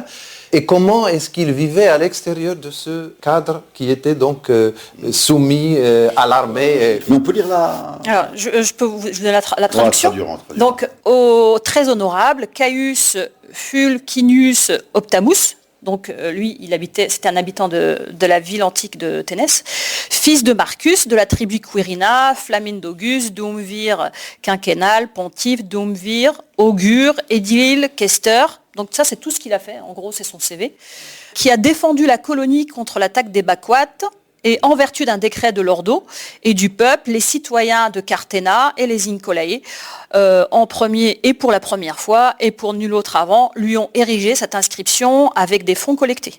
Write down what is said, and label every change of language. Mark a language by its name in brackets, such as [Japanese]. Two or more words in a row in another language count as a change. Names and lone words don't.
[French] Et comment est-ce qu'ils vivaient à l'extérieur de ce cadre qui était donc soumis à l'armée? On peut lire la... Alors, je peux vous donner la traduction. Traduire. Donc, au très honorable Caius Fulcinius Optamus, donc lui, c'était un habitant de la ville antique de Ténès, fils de Marcus, de la tribu Quirina, Flamindogus, Dumvir quinquennal, pontife, Dumvir, augure, édile, questeur. Donc ça, c'est tout ce qu'il a fait, en gros, c'est son CV, qui a défendu la colonie contre l'attaque des Baquates, et en vertu d'un décret de l'Ordo et du peuple, les citoyens de Cartena et les Incolae, en premier et pour la première fois, et pour nul autre avant, lui ont érigé cette inscription avec des fonds collectés.